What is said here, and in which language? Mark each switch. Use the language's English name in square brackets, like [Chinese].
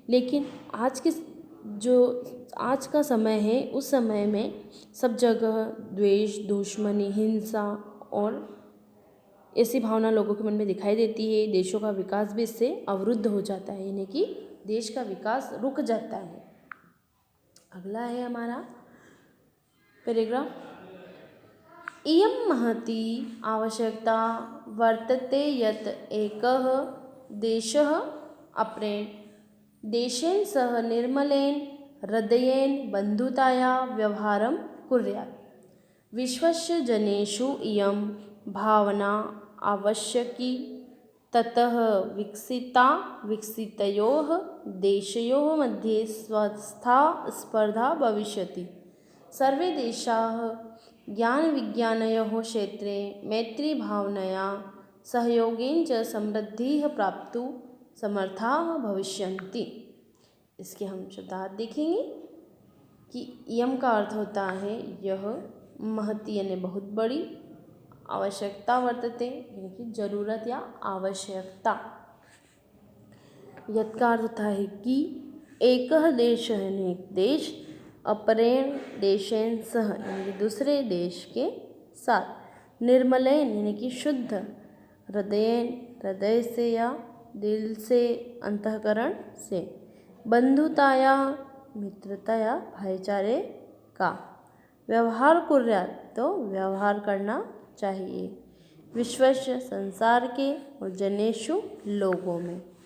[Hindi] लेकिन आज का समय है, उस समय में सब जगह द्वेष, दुश्मनी, हिंसा और ऐसी भावना लोगों के मन में दिखाई देती है। देशों का विकास भी इससे अवरुद्ध हो जाता है, यानी कि देश का विकास रुक जाता है। अगला है हमारा पैराग्राफ। [Sanskrit] इयं महती आवश्यकता वर्तते यत् एकः देशः अपरेण देशेन सह निर्मलेन हृदयेन बन्धुताया व्यवहारं कुर्यात्। विश्वस्य जनेषु इयं भावना आवश्यकी, ततः विकसितयोः देशयोः मध्ये स्वस्था स्पर्धा भविष्यति। सर्वे देशाः ज्ञानविज्ञानयोः क्षेत्रे मैत्रीभावनया सहयोगेन च समृद्धिः प्राप्तुं समर्थाः भविष्यन्ति। [Hindi] इसके हम शब्दार्थ देखेंगे कि इयम का अर्थ होता है यह, महती यानी बहुत बड़ी, [Sanskrit] आवश्यकता वर्तते [Hindi] यानी कि जरूरत या आवश्यकता, यत् का अर्थ होता है कि एकह देश यानी एक देश, [Sanskrit] अपरेण देशेन सह [Hindi] यानी कि दूसरे देश के साथ, निर्मलेन यानी कि शुद्ध, हृदयेन हृदय से या दिल से, अंतःकरण से, बंधुताया मित्रता या भाईचारे का, [Sanskrit] व्यवहार कुर्यात् [Hindi] तो व्यवहार करना चाहिए, विश्वस्य संसार के, और जनेषु लोगों में।